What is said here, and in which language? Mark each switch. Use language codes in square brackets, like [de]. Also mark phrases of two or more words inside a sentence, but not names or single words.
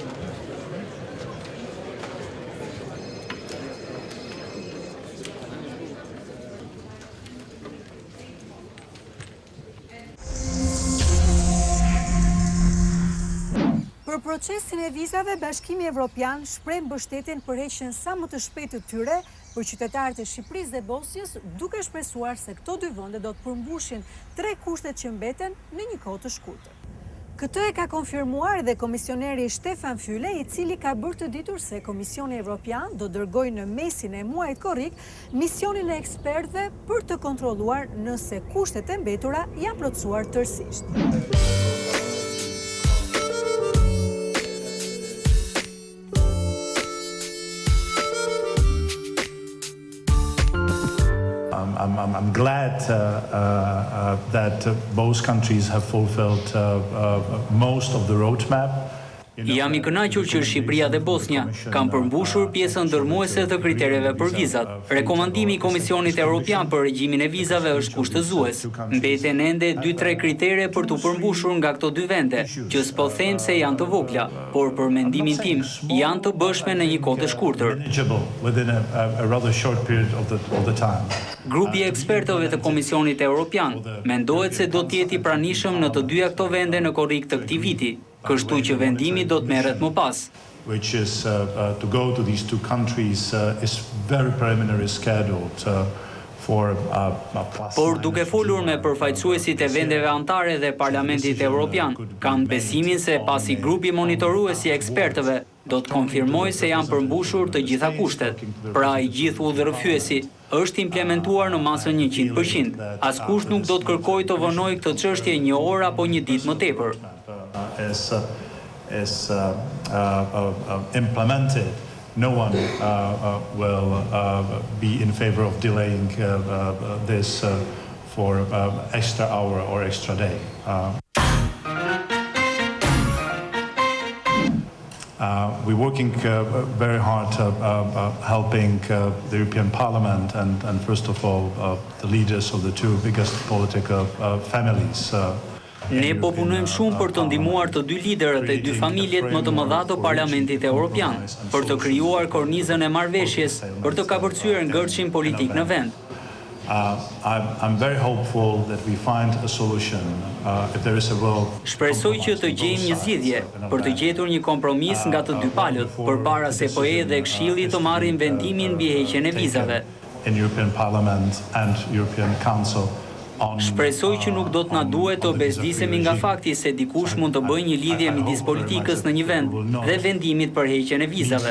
[sq] Për procesin e vizave, Bashkimi Evropian shpreh mbështetjen për heqjen sa më të shpejtë të tyre për qytetarët e Shqipërisë dhe Bosnjës, duke shpresuar se këto dy vende do të përmbushin 3 kushtet që mbeten në një kohë të shkurtër. Këtë e ka konfirmuar dhe komisioneri Stefan Füle, i cili ka bërë të ditur se Komisioni Evropian do dërgojë në mesin e muajit korrik misionin e ekspertëve për të kontrolluar nëse kushtet e mbetura janë plotësuar tërësisht. [en] I'm glad that both countries have fulfilled most of the roadmap. [sq] Jam I kënaqur që Shqipëria dhe Bosnja kanë përmbushur pjesën ndërmuese të kritereve për vizat. Rekomandimi I Komisionit Evropian për regjimin e vizave është kushtëzues. Mbeten ende 2-3 kritere për të përmbushur nga këto dy vende, që s'po them se janë të vogla, por për mendimin tim janë të bëshme në një kohë të shkurtër. Grupi I ekspertëve të Komisionit Evropian mendohet se do të jetë I pranishëm në të dyja këto vende në korrik të këtij viti. Kështu që vendimi do të merret më pas. [en] Which is to go to these two countries is very preliminary scheduled for [sq] Por duke folur me përfaqësuesit e vendeve anëtare dhe Parlamentit Evropian, kanë besimin se pasi grupi monitorues I ekspertëve do të konfirmojë se janë përmbushur të gjitha kushtet. Pra I gjithë udhërrëfyesi është implementuar në masën 100%. Askush nuk do të kërkojë të vonojë këtë çështje një orë apo një ditë më tepër. [en] Is implemented, no one will be in favor of delaying this for extra hour or extra day. We're working very hard helping the European Parliament and first of all the leaders of the two biggest political families. [sq] Ne po punojmë shumë për të ndihmuar të dy liderët e dy familjet më të mëdha të Parlamentit Evropian, për të krijuar kornizën e marrëveshjes, për të kapërcyer ngërçin politik në vend. [en] I'm very hopeful that we find a solution if there is a will. [sq] Shpresoj që të gjejmë një zgjidhje për të gjetur një kompromis nga të dy palët, përpara se POE dhe Këshilli të marrin vendimin mbi heqjen e vizave. [en] In European Parliament and European Council. [sq] Shpresoj që nuk do të na duhet të bezdisemi nga fakti se dikush mund të bëjë një lidhje midis politikës në një vend dhe vendimit për heqjen e vizave.